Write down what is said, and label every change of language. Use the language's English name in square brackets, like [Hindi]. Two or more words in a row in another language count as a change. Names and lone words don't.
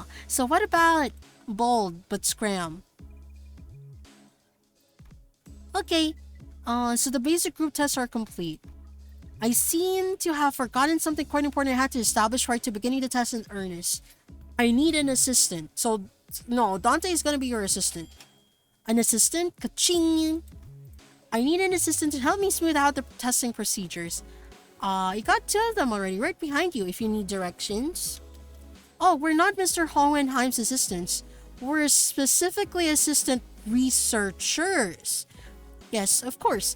[English] So what about bold but scram? Okay, so the basic group tests are complete. I seem to have forgotten something quite important I had to establish prior to beginning the test in earnest. I need an assistant. So, no, Dante is gonna be your assistant. An assistant? Ka-ching! I need an assistant to help me smooth out the testing procedures. You got 2 of them already, right behind you if you need directions. Oh, we're not Mr. Hohenheim's assistants. We're specifically assistant researchers. Yes, of course.